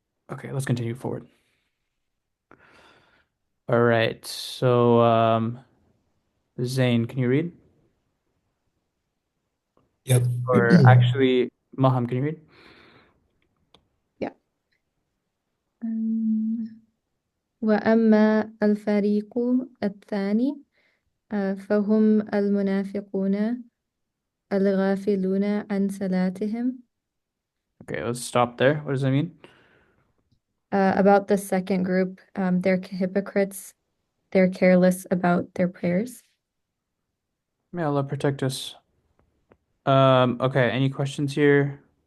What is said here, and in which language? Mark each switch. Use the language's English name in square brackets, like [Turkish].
[English] Okay, let's continue forward. All right. So Zane, can you read? yep. Or actually, Maham, can you read? Yeah. [Arabic] Um, وأما الفريق الثاني فهم المنافقون الغافلون عن صلاتهم. [English] Okay, let's stop there. What does that mean? About the second group, they're hypocrites. They're careless about their prayers. May Allah protect us. Okay, any questions here?